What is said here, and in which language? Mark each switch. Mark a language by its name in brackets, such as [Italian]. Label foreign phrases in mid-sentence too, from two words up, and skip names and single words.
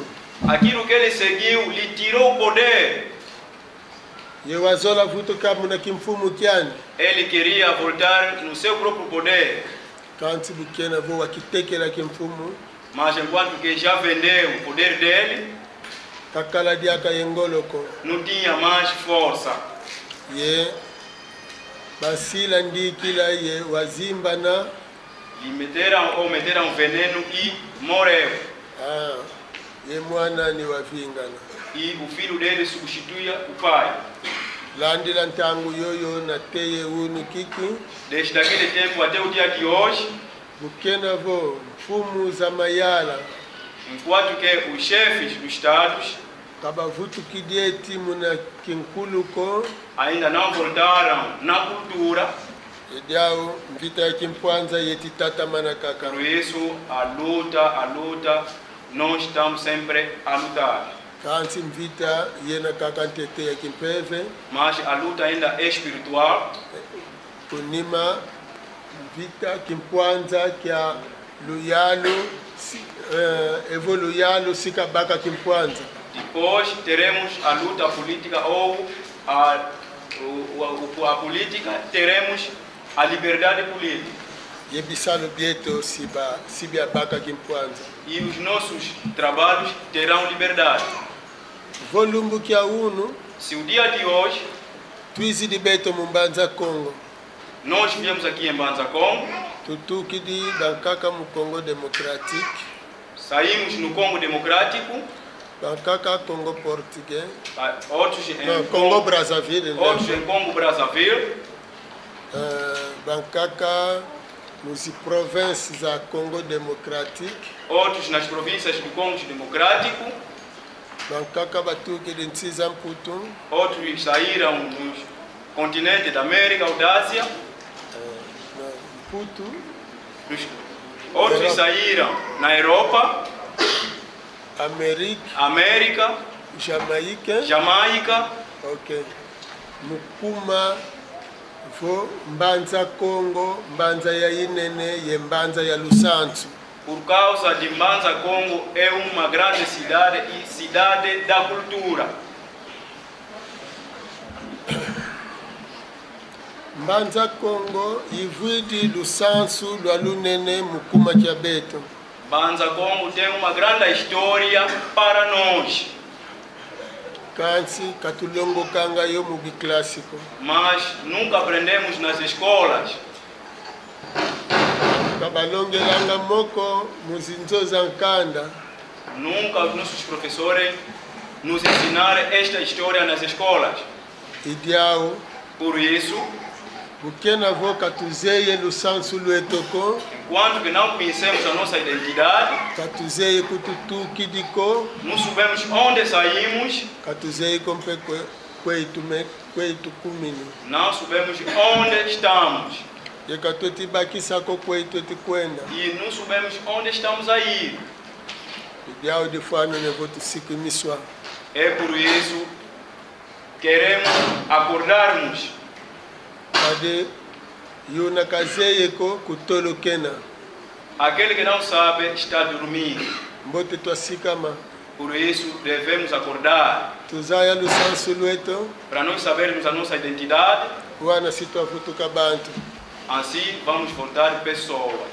[Portuguese] aquilo que ele seguiu lhe tirou o poder, [Kongo] yewazola vutuka muna kimfumu kyani [Portuguese] ele queria voltar no seu próprio poder. [Kongo] kanti bukena vo wakitekela kimfumu [Portuguese] Mas enquanto que já vendeu o poder dele, [Kongo] kakala diaka yengoloko [Portuguese] não tinha mais força. [Kongo] ye basila ndikila ye wazimbana [Portuguese] Lhe meteram veneno e morreu. [Kongo] ye mwana ni wavingana [Portuguese] E o filho dele substituía o pai. [Kongo] landila ntangu yoyo na teye unu kiki [Portuguese] Desde aquele tempo até o dia de hoje, [Kongo] bukena vo mfumu za mayala [Portuguese] enquanto que os chefes dos estados [Kongo] kabavutu kidieti muna kinkuluko [Portuguese] ainda não voltaram na cultura, [Kongo] ediao mvita ya kimpwanza yeti tata manakaka [Portuguese] por isso a luta, nós estamos sempre a lutar. [Kongo] kansi mvita yena kaka ntete ya kimpeve [Portuguese] Mas a luta ainda é espiritual, [Kongo] kunima mvita kimpwanza kya luyalo evo luyalo sikabaka kimpwanza. [Portuguese] depois teremos a luta política ou a política, teremos a liberdade política. [Kongo] Yebisalo bieto sibia baka kimpwanza. [Portuguese] E os nossos trabalhos terão liberdade. [Kongo] Volumbu kia unu [Portuguese] Se o dia de hoje [Kongo] twizi di beto mumbanza Congo [Portuguese] nós viemos aqui em Banza, Congo, [Kongo] tutuki di bankaka mu Congo Democratique [Portuguese] saímos no Congo Democrático, [Kongo] bankaka Congo Portugais [Portuguese] outros em no, Congo Brazzaville outros em Congo Brazzaville, [Kongo] bankaka Muzi provinces a Congo Democratique. [Portuguese] outros nas províncias do Congo Democrático, [Kongo] Bankaka batuki dentisa Mputu. [Portuguese] outros saíram no continente da América ou da Ásia, Mputu. outros Europa. saíram na Europa, América. Jamaica, Jamaica. Ok. [Kongo] Mukuma vo Mbanza Congo, Mbanza ya Inene, ye Mbanza ya Lusantu. [Portuguese] por causa de Mbanza Congo é uma grande cidade e cidade da cultura. [Kongo] Mbanza Congo ivuidi Lusansu lwa Lunene Mukuma Kiabeto. [Portuguese] Mbanza Congo tem uma grande história para nós, [Kongo] Kansi katulongo kanga yo mugi clássico. [Portuguese] mas nunca aprendemos nas escolas. [Kongo] Kabalongelanga moko muzinzo za nkanda. [Portuguese] Nunca os nossos professores nos ensinaram esta história nas escolas. [Kongo] Idiao [Portuguese] Por isso, [Kongo] bukena vo katuzeye Lusansu lwetoko. [Portuguese] enquanto que não conhecemos a nossa identidade, [Kongo] Katuzeye kututuki diko. [Portuguese] não sabemos onde saímos, [Kongo] Katuzeye kompe kwetu kumini. [Portuguese] não sabemos onde estamos [Kongo] Yekatoti bakisa ko kwetu tikwenda. [Portuguese] e não sabemos onde estamos a ir. [Kongo] Idiao de fano ne votu siku miswa. [Portuguese] É por isso que queremos acordarmos. [Kongo] Kade yuna kazeye ko kutolo kena. [Portuguese] Aquele que não sabe está dormindo. [Kongo] Mbote twasikama. [Portuguese] Por isso devemos acordar [Kongo] Tuzaya Lusansu lweto. [Portuguese] para nós sabermos a nossa identidade. [Kongo] Wana sitwavutuka bantu. [Portuguese] Assim vamos voltar pessoas.